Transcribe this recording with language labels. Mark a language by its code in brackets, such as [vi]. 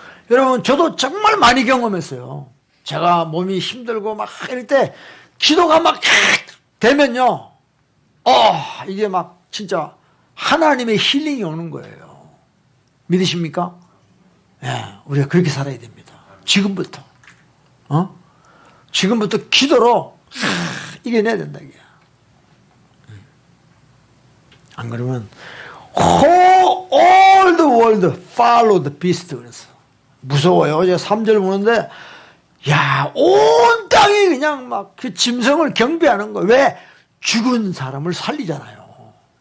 [ko] 여러분 저도 정말 많이 경험했어요. 제가 몸이 힘들고 막 이럴 때 기도가 막 되면요 이게 막 진짜 하나님의 힐링이 오는 거예요. 믿으십니까? 예, 우리가 그렇게 살아야 됩니다. 지금부터. 지금부터 기도로 이겨내야 된다 이게. 안 그러면 [en] all the world follow the beast [ko] 그랬어. 무서워요. 어제 3절 보는데 온 땅이 그냥 막 그 짐승을 경배하는 거예요. 왜? 죽은 사람을 살리잖아요.